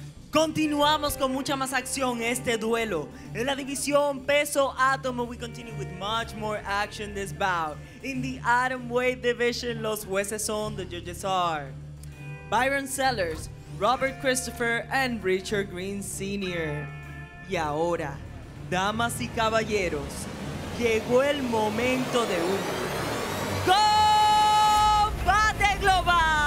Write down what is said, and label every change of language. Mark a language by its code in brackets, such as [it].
[es] Continuamos con mucha más acción este duelo. En la división peso átomo, [en] we continue with much more action this bout. In the atomweight division, [es] los jueces son, [en] the judges are Byron Sellers, Robert Christopher, and Richard Green Sr. [es] Y ahora, damas y caballeros, llegó el momento de un combate global.